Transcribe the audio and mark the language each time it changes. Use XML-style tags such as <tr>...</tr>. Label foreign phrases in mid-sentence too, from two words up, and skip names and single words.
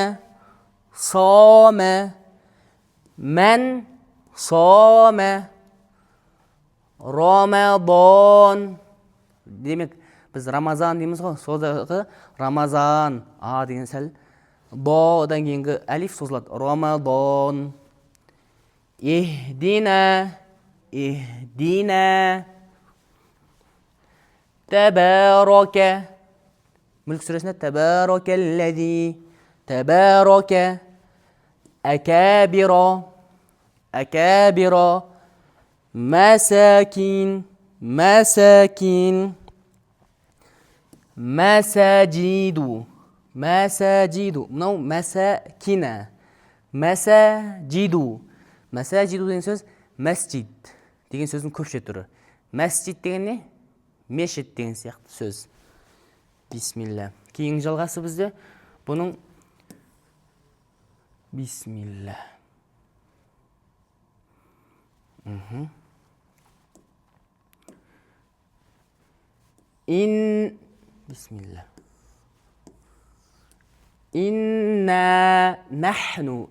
<ar>سما من سما. Рамадан.</ar> <kk>Демек, біз Рамазан дейміз ғой. Содағы Рамазан. Деген сәл. Одан кейінгі әлиф созылады.</kk> <ar>رمضان اهدنا. Ихдина. Тәбәрака.</ar> <kk>Мүлк сүресінде тәбәракәлләзи.</kk> <ar>تبارك أكابر. أكابر مساكين. مساكين مساجد.</ar> <kk>Мәсәджиду. Мынау мәсәкина.</kk> <ar>Мәсәджиду.</ar> <kk>Мәсәджиду деген сөз мәсджид деген сөздің көпше түрі. Мәсджид деген не? Мешіт деген сияқты сөз.</kk> <ar>Бисмилла.</ar> <kk>Кейінгі жалғасы бізде бұның Бисмилла.</kk> <ar>Бисмилла. إنا نحن.</ar>